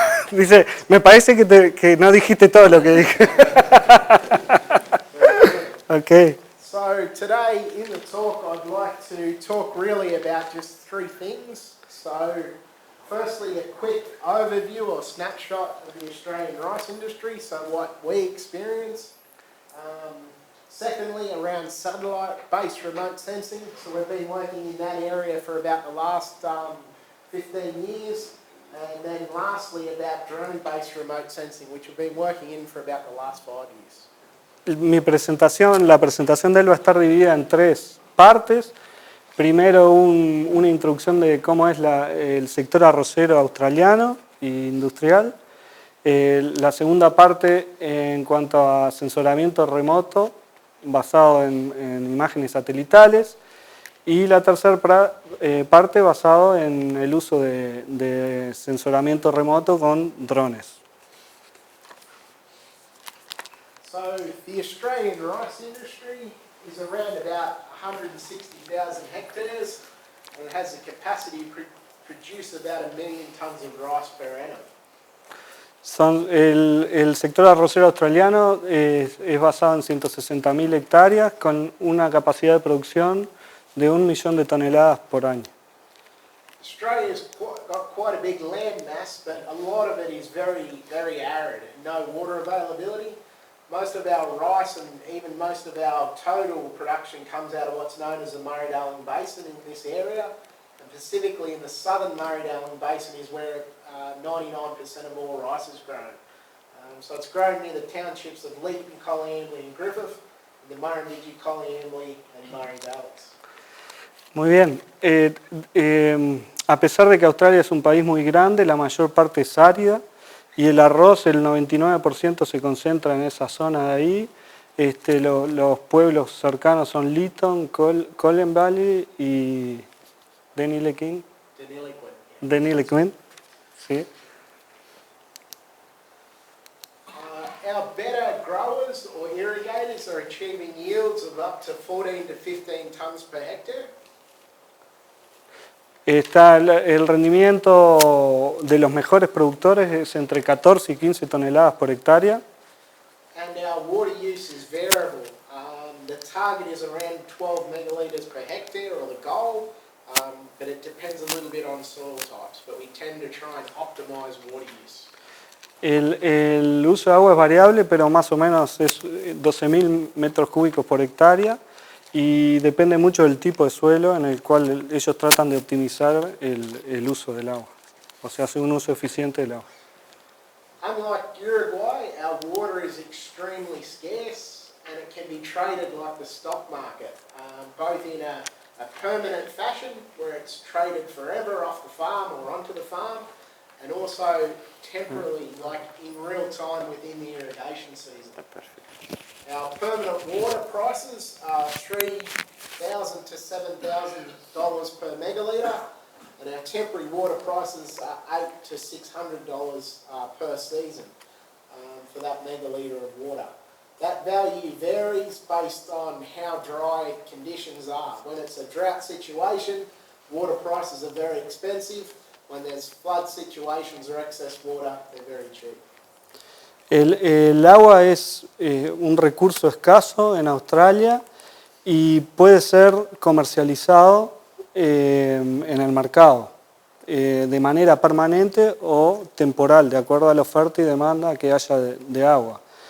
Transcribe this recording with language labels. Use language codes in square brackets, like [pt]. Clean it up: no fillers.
[es] Dice, me parece que no dijiste todo lo que dije. [en] Okay. So today in the talk I'd like to talk really about just three things. So firstly a quick overview or snapshot of the Australian rice industry, so what we experience. Secondly, around satellite-based remote sensing, so we've been working in that area for about the last 15 years. And then lastly about drone-based remote sensing, which we've been working in for about the last 5 years. [es] La presentación de él va a estar dividida en tres partes. Primero una introducción de cómo es el sector arrocero australiano e industrial. La segunda parte en cuanto a sensoramiento remoto basado en imágenes satelitales. Y la tercera parte basado en el uso de sensoramiento remoto con drones. [en] So the Australian rice industry is around about 160,000 hectares and it has the capacity to produce about 1 million tonnes of rice per annum. [es] El sector arrocero australiano es basado en 160.000 hectáreas con una capacidad de producción de 1 millón de toneladas por año. [en] Australia's got quite a big land mass, but a lot of it is very, very arid and no water availability. Most of our rice and even most of our total production comes out of what's known as the Murray-Darling Basin in this area. And specifically in the southern Murray-Darling Basin is where 99% of all rice is grown. So it's grown near the townships of Leeton, Collyambly and Griffith, and the Murrumbidgee, Collyambly and Murray Valleys. [es] Muy bien. A pesar de que Australia es un país muy grande, la mayor parte es árida. Y el arroz, el 99% se concentra en esa zona de ahí. Los pueblos cercanos son Leeton, Collyambly y Deniliquin. Deniliquin, sí. [en] Our better growers or irrigators are achieving yields of up to 14 to 15 tonnes per hectare. [es] El rendimiento de los mejores productores es entre 14 y 15 toneladas por hectárea. [en] And our water use is variable. The target is around 12 megalitres per hectare, or the goal, but it depends a little bit on soil types, but we tend to try and optimise water use. [es] El uso de agua es variable, pero más o menos es 12.000 metros cúbicos por hectárea. Y depende mucho del tipo de suelo en el cual ellos tratan de optimizar el uso del agua. O sea, hacer un uso eficiente del agua. [en] Unlike Uruguay, our water is extremely scarce and it can be traded like the stock market, both in a permanent fashion where it's traded forever off the farm or onto the farm, and also temporarily, like in real time within the irrigation season. Our permanent water prices are $3,000 to $7,000 per megalitre, and our temporary water prices are $800 to $600 per season for that megalitre of water. That value varies based on how dry conditions are. When it's a drought situation, water prices are very expensive. When there's flood situations or excess water, they're very cheap. [es] El agua es un recurso escaso en Australia y puede ser comercializado en el mercado de manera permanente o temporal, de acuerdo a la oferta y demanda que haya de agua.